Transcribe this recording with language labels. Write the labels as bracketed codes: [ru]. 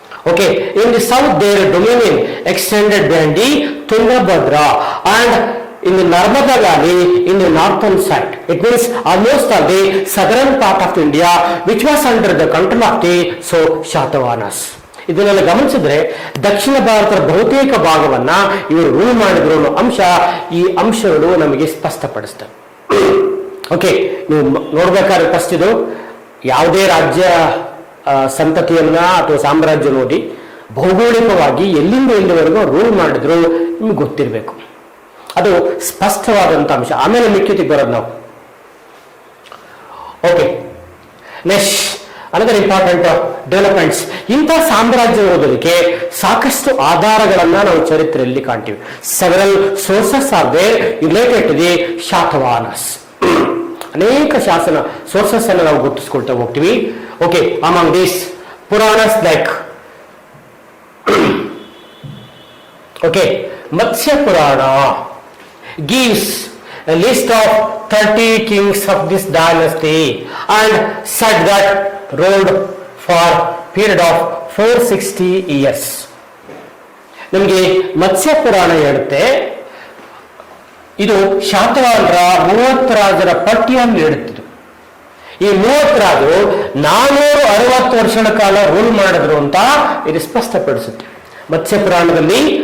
[en] Okay, in the south their dominion extended behind the Tungabhadra and in the Narmada Valley in the northern side. It means almost of the southern part of India which was under the control of the Shatavahanas. [kn] ಇದನ್ನೆಲ್ಲ ಗಮನಿಸಿದ್ರೆ ದಕ್ಷಿಣ ಭಾರತದ ಬಹುತೇಕ ಭಾಗವನ್ನ ಇವರು rule ಮಾಡಿದ್ರು ಅನ್ನೋ ಅಂಶ ಈ ಅಂಶಗಳು ನಮಗೆ ಸ್ಪಷ್ಟಪಡಿಸ್ತವೆ. ಓಕೆ, ನೀವು ನೋಡ್ಬೇಕಾದ್ರೆ ಫಸ್ಟ್ ಇದು ಯಾವುದೇ ರಾಜ್ಯ ಸಂತತಿಯನ್ನ ಅಥವಾ ಸಾಮ್ರಾಜ್ಯ ನೋಡಿ ಭೌಗೋಳಿಕವಾಗಿ ಎಲ್ಲಿಂದ ಎಲ್ಲಿವರೆಗೂ ರೂಲ್ ಮಾಡಿದ್ರು ನಿಮ್ಗೆ ಗೊತ್ತಿರಬೇಕು. ಅದು ಸ್ಪಷ್ಟವಾದಂಥ ಅಂಶ. ಆಮೇಲೆ ಮಿಕ್ಕಿತಿಗೆ ಬರೋದು ನಾವು. [en] Okay, next another important developments. [kn] ಇಂಥ ಸಾಮ್ರಾಜ್ಯ ಓದೋದಕ್ಕೆ ಸಾಕಷ್ಟು ಆಧಾರಗಳನ್ನ ನಾವು ಚರಿತ್ರೆಯಲ್ಲಿ ಕಾಣ್ತೀವಿ. [en] Several sources are there related to the Satavahanas. [kn] ಅನೇಕ ಶಾಸನ ಸೋರ್ಸಸ್ ಅನ್ನು ನಾವು ಗುರುತಿಸ್ಕೊಳ್ತಾ ಹೋಗ್ತೀವಿ. [en] Okay, among these Puranas like okay Matsya Purana gives a list of 30 kings of this dynasty and said that ruled for period of 460 years. [kn] ನಮಗೆ ಮತ್ಸ್ಯ ಪುರಾಣ ಹೇಳುತ್ತೆ ಇದು ಶಾತವಾಹನರ 30 ರಾಜರ ಪಟ್ಟಿಯನ್ನು ನೀಡುತ್ತಿದ್ದು. ಈ 30 ರಾಜರು 460 ವರ್ಷಗಳ ಕಾಲ ರೂಲ್ ಮಾಡಿದ್ರು ಅಂತ ಇದು ಸ್ಪಷ್ಟಪಡಿಸುತ್ತೆ ಮತ್ಸ್ಯ ಪುರಾಣದಲ್ಲಿ.